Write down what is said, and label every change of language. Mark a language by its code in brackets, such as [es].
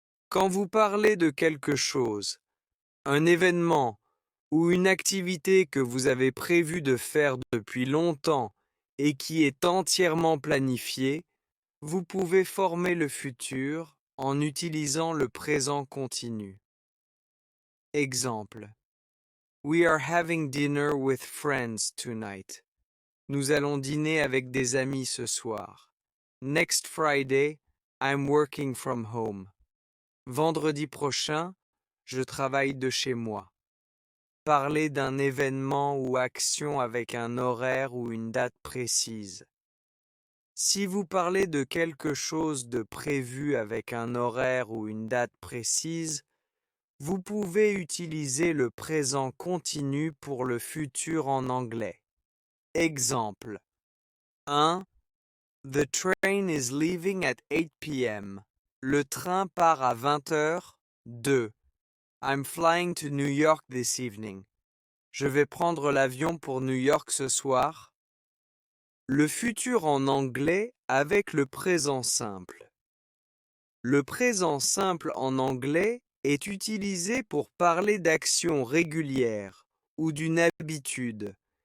[fr] Quand vous parlez de quelque chose, un événement ou une activité que vous avez prévu de faire depuis longtemps et qui est entièrement planifiée, vous pouvez former le futur en utilisant le présent continu. Exemple. [en] We are having dinner with friends tonight. [fr] Nous allons dîner avec des amis ce soir. [en] Next Friday, I'm working from home. [fr] Vendredi prochain, je travaille de chez moi. Parler d'un événement ou action avec un horaire ou une date précise. Si vous parlez de quelque chose de prévu avec un horaire ou une date précise, vous pouvez utiliser le présent continu pour le futur en anglais. Exemple. 1. [en] The train is leaving at 8 p.m. [fr] Le train part à 20 heures. [en] 2. I'm flying to New York this evening. [fr] Je vais prendre l'avion pour New York ce soir. Le futur en anglais avec le présent simple. Le présent simple en anglais est utilisé pour parler d'actions régulières ou d'une habitude.